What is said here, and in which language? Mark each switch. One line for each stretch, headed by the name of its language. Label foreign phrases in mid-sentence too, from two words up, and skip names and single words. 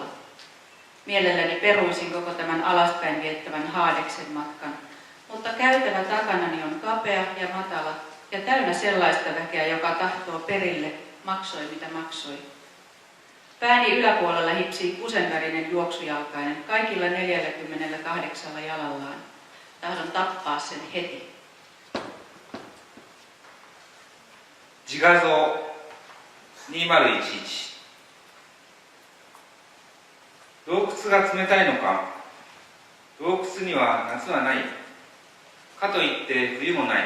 Finnish: Mielelläni peruisin koko tämän alaspäin viettävän Haadeksen matkan, mutta käytävä takanani on kapea ja matala ja täynnä sellaista väkeä, joka tahtoo perille, maksoi mitä maksoi. Pääni yläpuolella hipsii kusenvärinen juoksujalkainen, kaikilla 48 jalallaan. Tahdon tappaa sen heti.
Japanese: 自画像2011。洞窟が冷たいのか。洞窟には夏はない。かといって冬もない。